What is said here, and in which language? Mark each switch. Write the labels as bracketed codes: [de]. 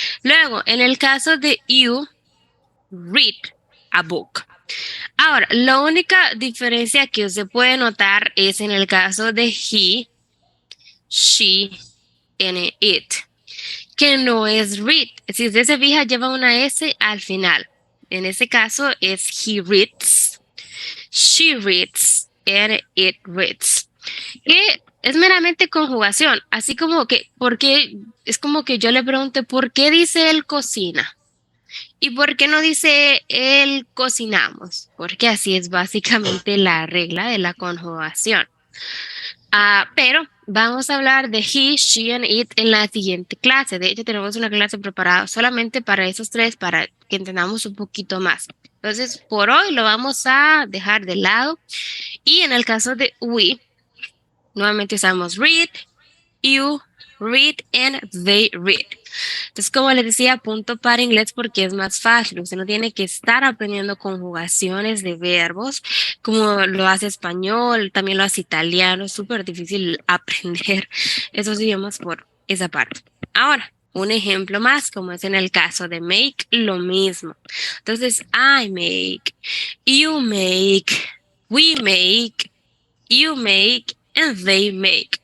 [es] Luego, en el caso de you, [en] read a book. [es] Ahora, la única diferencia que usted puede notar es en el caso de [en] he, she, and it, [es] que no es read. Si usted se fija, lleva una S al final. En este caso es [en] he reads, she reads, and it reads. [es] Que es meramente conjugación, así como que, porque es como que yo le pregunte, ¿por qué dice él cocina? ¿Y por qué no dice él cocinamos? Porque así es básicamente la regla de la conjugación. Pero vamos a hablar de [en] he, she, and it [es] en la siguiente clase. De hecho, tenemos una clase preparada solamente para esos tres, para que entendamos un poquito más. Entonces, por hoy lo vamos a dejar de lado. Y en el caso de we, nuevamente usamos read, [en] you, read, and they read. [es] Entonces, como les decía, punto para inglés porque es más fácil. Usted no tiene que estar aprendiendo conjugaciones de verbos como lo hace español, también lo hace italiano. Es súper difícil aprender esos idiomas por esa parte. Ahora, un ejemplo más, como es en el caso de make, lo mismo. Entonces, [en] I make, you make, we make, you make, and they make.